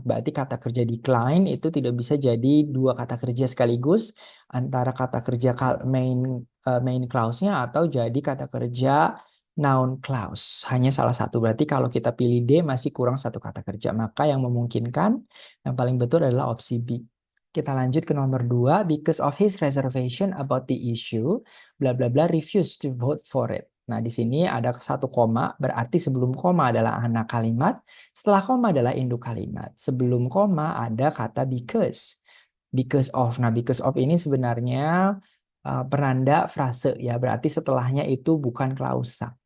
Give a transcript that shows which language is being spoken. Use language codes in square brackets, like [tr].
[id] Berarti kata kerja decline itu tidak bisa jadi dua kata kerja sekaligus antara kata kerja main clause-nya atau jadi kata kerja noun clause. Hanya salah satu. Berarti kalau kita pilih D masih kurang satu kata kerja. Maka yang memungkinkan yang paling betul adalah opsi B. Kita lanjut ke nomor 2. [en] Because of his reservation about the issue, bla bla bla refuse to vote for it. [id] Nah, di sini ada satu koma, berarti sebelum koma adalah anak kalimat, setelah koma adalah induk kalimat. Sebelum koma ada kata because. Because of. Nah, because of ini sebenarnya penanda frase ya, berarti setelahnya itu bukan klausa.